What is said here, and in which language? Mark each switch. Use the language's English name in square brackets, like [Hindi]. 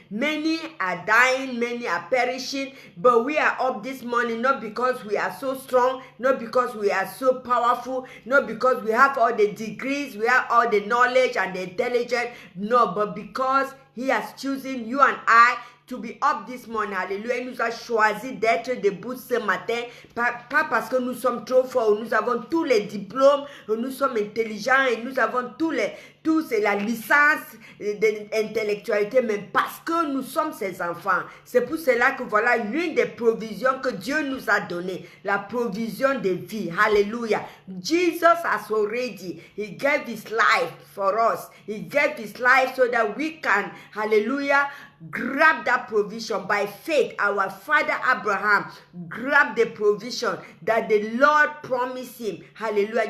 [English] Many are dying, many are perishing, but we are up this morning not because we are so strong, not because we are so powerful, not because we have all the degrees, we have all the knowledge and the intelligence, no, but because he has chosen you and I to be up this morning. [French] Alléluia. Il nous a choisi d'être debout ce matin. Pas parce que nous sommes trop forts, nous avons tous les diplômes, nous sommes intelligents et nous avons c'est la licence d'intellectualité, mais parce que nous sommes ses enfants. C'est pour cela que voilà l'une des provisions que Dieu nous a données, la provision de vie. [English] Hallelujah. Jesus has already, he gave his life for us. He gave his life so that we can, hallelujah, grab that provision by faith. Our father Abraham grabbed the provision that the Lord promised him. Hallelujah.